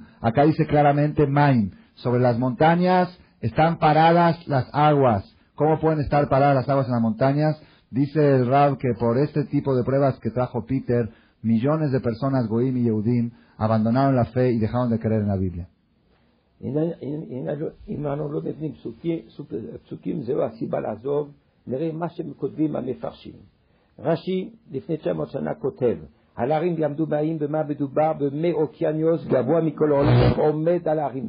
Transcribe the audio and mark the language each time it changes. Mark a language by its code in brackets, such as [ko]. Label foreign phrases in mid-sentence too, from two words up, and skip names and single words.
[es] Acá dice claramente Maim. Sobre las montañas están paradas las aguas. ¿Cómo pueden estar paradas las aguas en las montañas? Dice el Rab que por este tipo de pruebas que trajo Peter, millones de personas, Goim y Yehudim, abandonaron la fe y dejaron de creer en la Biblia. [he] אם אנחנו לא מבינים פסוקים, זהו הסיבה לעזוב. נראה מה שכותבים המפרשים. רש"י לפני 900 שנה כותב, על ההרים יעמדו מים, במה מדובר? במי אוקיינוס גבוה מכל העולם עומד על ההרים.